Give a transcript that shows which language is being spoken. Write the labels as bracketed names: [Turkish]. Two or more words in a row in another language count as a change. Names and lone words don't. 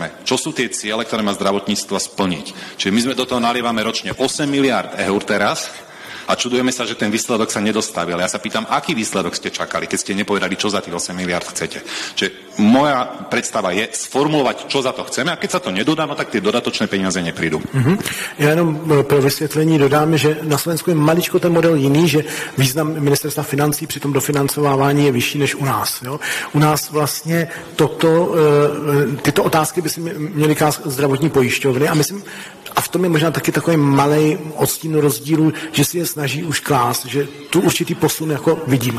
[Slovak] Čo sú tie ciele, ktoré má zdravotníctvo splniť. Čiže my sme do toho nalievame ročne 8 miliárd eur teraz a čudujeme sa, že ten výsledok sa nedostavil. Ja sa pýtam, aký výsledok ste čakali, keď ste nepovedali, čo za tých 8 miliárd chcete. Čiže moja predstava je sformulovať, čo za to chceme, a keď sa to nedodá, no tak tie dodatočné peniaze neprídu. [Czech] Já jenom pro vysvětlení dodám, že na Slovensku je maličko ten model jiný, že význam ministerstva financí při tom dofinancovávání je vyšší než u nás. Jo? U nás vlastně tyto otázky by si měly klást zdravotní pojišťovny a myslím, A v tom je možná taky takový malej odstín rozdílu, že si je snaží už klást, že tu určitý posun jako vidím.